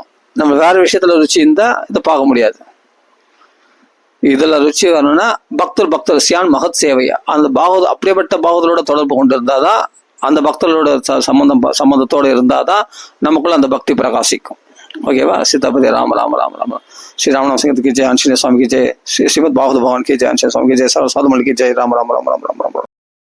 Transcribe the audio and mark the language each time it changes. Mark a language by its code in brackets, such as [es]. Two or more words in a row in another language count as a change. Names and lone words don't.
[ta] நம்ம வேற விஷயத்துல ருச்சி இருந்தா இதை பார்க்க முடியாது. இதுல ருச்சி வரணும்னா பக்தர் சியான் மகத் சேவையா அந்த பாகவத அப்படியேப்பட்ட பாகவதோட தொடர்பு கொண்டு இருந்தாதான், அந்த பக்தர்களோட சம்பந்தத்தோட இருந்தாதான் நமக்குள்ள அந்த பக்தி பிரகாசிக்கும். ஓகேவா? [hi] सीतापति राम राम राम राम। श्री रामनाम संगीत की जय, आंजनेय स्वामी की जय, श्रीमद भागवत भगवान की जय, आंजनेय स्वामी की जय, साधु मंडल की जय। राम राम राम राम राम राम।